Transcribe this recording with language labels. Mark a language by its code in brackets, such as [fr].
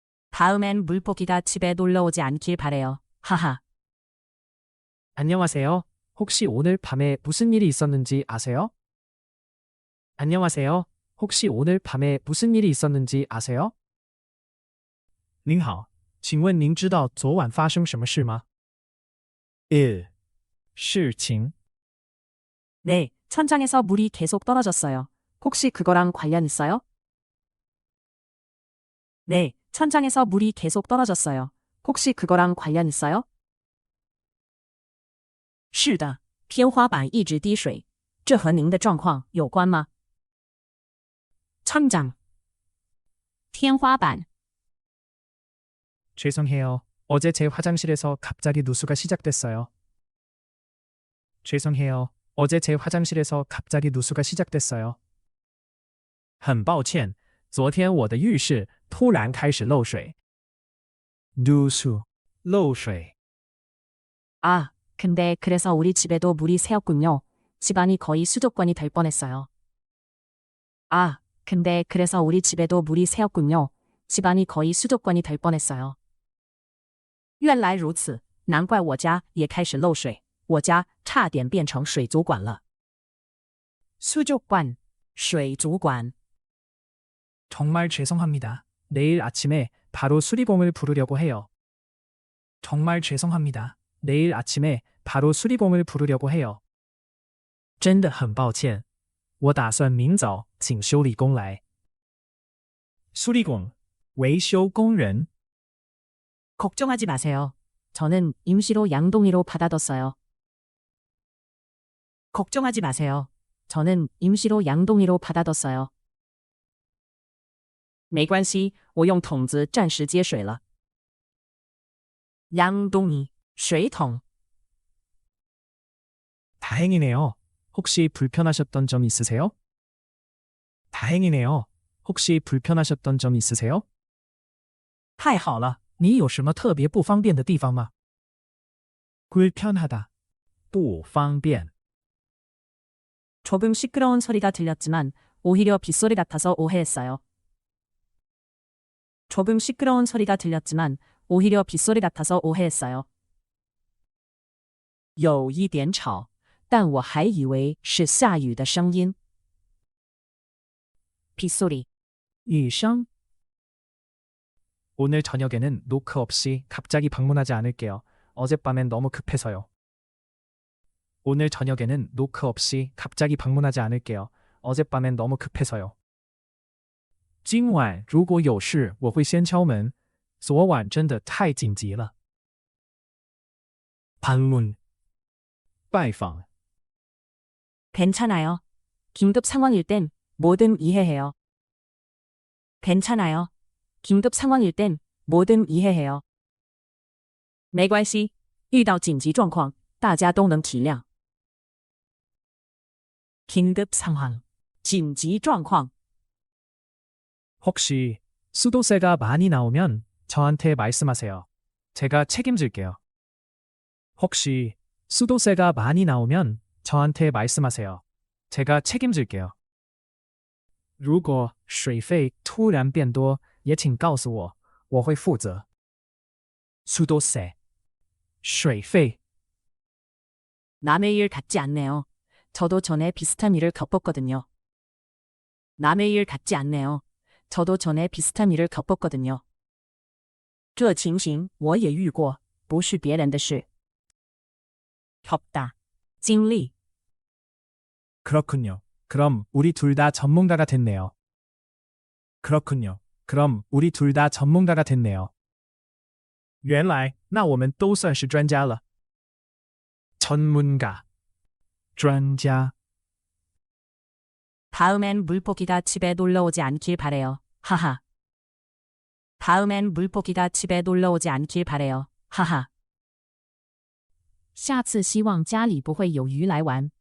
[ko] 다음엔 물고기가 집에 놀러오지 않길 바래요. 하하. 안녕하세요. 혹시 오늘 밤에 무슨 일이 있었는지 아세요? 안녕하세요. 혹시 오늘 밤에 무슨 일이 있었는지 아세요? [zh] 您好，请问您知道昨晚发生什么事吗？ 1. 事情 [ko] 네, 천장에서 물이 계속 떨어졌어요. 혹시 그거랑 관련 있어요? 네, 천장에서 물이 계속 떨어졌어요. 혹시 그거랑 관련 있어요? [zh] 是的，天花板一直滴水，这和您的状况有关吗？ [ko] 천장, 天花板 죄송해요. 어제 제 화장실에서 갑자기 누수가 시작됐어요. 죄송해요. 어제 제 화장실에서 갑자기 누수가 시작됐어요. [zh] 很抱歉，昨天我的浴室突然开始漏水。 [ko] 누수, 漏水。 아, 근데 그래서 우리 집에도 물이 새었군요. 집안이 거의 수도권이 될 뻔했어요. 아, 근데 그래서 우리 집에도 물이 새었군요. 집안이 거의 수도권이 될 뻔했어요. [zh] 原来如此，难怪我家也开始漏水，我家差点变成水族馆了。 [ko] 수족관, 水族馆。 정말 죄송합니다. 내일 아침에 바로 수리공을 부르려고 해요. 정말 죄송합니다. 내일 아침에 바로 수리공을 부르려고 해요. [zh] 真的很抱歉，我打算明早请修理工来。 [ko] 수리공, 维修工人。 걱정하지 마세요. 저는 임시로 양동이로 받아뒀어요. 걱정하지 마세요. 저는 임시로 양동이로 받아뒀어요. [zh] 没关系，我用桶子暂时接水了。 [ko] 양동이, 水桶。 다행이네요. 혹시 불편하셨던 점 있으세요? 다행이네요. 혹시 불편하셨던 점 있으세요? [zh] 太好了，你有什么特别不方便的地方吗？ [ko] 불편하다, 不方便。 조금 시끄러운 소리가 들렸지만 오히려 빗소리 같아서 오해했어요. 조금 시끄러운 소리가 들렸지만 오히려 빗소리 같아서 오해했어요. [zh] 有一点吵，但我还以为是下雨的声音。 [ko] 빗소리, [zh] 雨声。 [ko] 오늘 저녁에는 노크 없이 갑자기 방문하지 않을게요. 어젯밤엔 너무 급해서요. 오늘 저녁에는 노크 없이 갑자기 방문하지 않을게요. 어젯밤엔 너무 급해서요. [zh] 今晚如果有事我会先敲门。昨晚真的太紧急了。 [ko] 방문, 拜访。 괜찮아요. 긴급 상황일 땐 뭐든 이해해요. 괜찮아요. 긴급 상황일 땐 뭐든 이해해요. [zh] 没关系，遇到紧急状况，大家都能体谅。 [ko] 긴급 상황, 紧急状况. 혹시 수도세가 많이 나오면 저한테 말씀하세요. 제가 책임질게요. 혹시 수도세가 많이 나오면 저한테 말씀하세요. 제가 책임질게요. [zh] 如果水费突然变多，也请告诉我，我会负责。 [ko] 수도세, 水费. 남의 일 같지 않네요. 저도 전에 비슷한 일을 겪었거든요. 남의 일 같지 않네요. 저도 전에 비슷한 일을 겪었거든요. [zh] 这情形我也遇过，不是别人的事。 [ko] 겪다, 经历. 그렇군요. 그럼 우리 둘 다 전문가가 됐네요. 그렇군요. 그럼 우리 둘 다 전문가가 됐네요. [zh] 原来那我们都算是专家了。 [ko] 전문가, 专家. 다음엔 물고기가 집에 놀러 오지 않길 바래요. 하하. 다음엔 물고기가 집에 놀러 오지 않길 바래요. 하하. [zh] 下次希望家里不会有鱼来玩.